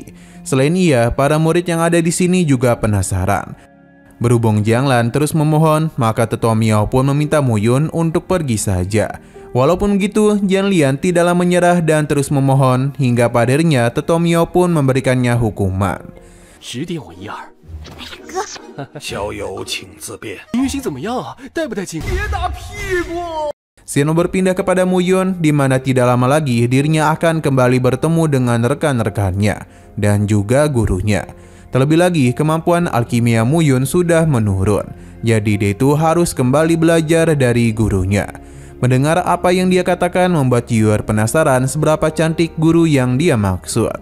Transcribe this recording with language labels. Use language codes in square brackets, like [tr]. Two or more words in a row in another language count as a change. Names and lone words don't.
[id] Selain ia, para murid yang ada di sini juga penasaran. Berhubung Jiang Lan terus memohon, maka Tetua Miao pun meminta Mu Yun untuk pergi saja. Walaupun begitu, Jian Lian tidaklah menyerah dan terus memohon hingga pada akhirnya Tetua Miao pun memberikannya hukuman. [zh] 10 点我1、2。小友请自便。明星怎么样啊？带不带劲？别打屁股！ [id] Xian Yu berpindah kepada Mu Yun, di mana tidak lama lagi dirinya akan kembali bertemu dengan rekan-rekannya dan juga gurunya. Terlebih lagi, kemampuan alkimia Mu Yun sudah menurun, jadi dia itu harus kembali belajar dari gurunya. Mendengar apa yang dia katakan membuat Jiuer penasaran seberapa cantik guru yang dia maksud.